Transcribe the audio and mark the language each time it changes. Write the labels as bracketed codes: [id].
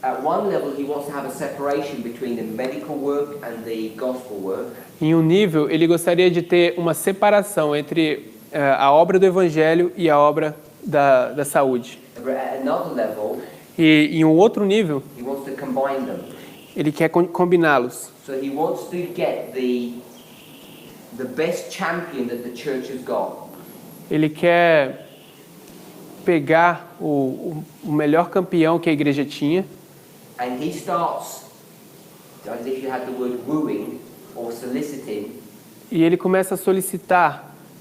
[en] At one level, he wants to have a separation between the medical work and the gospel work. [pt] Em um nível, ele gostaria de ter uma separação entre a obra do evangelho e a obra da saúde. [en] But at another level, [pt] E em um outro nível, [en] he wants to combine them. [pt] ele quer combiná-los. [en] So he wants to get the best champion that the church has got. [pt] Ele quer pegar o melhor campeão que a igreja tinha [en] And he starts, as if you had the word wooing or soliciting, [pt] e ele começa a solicitar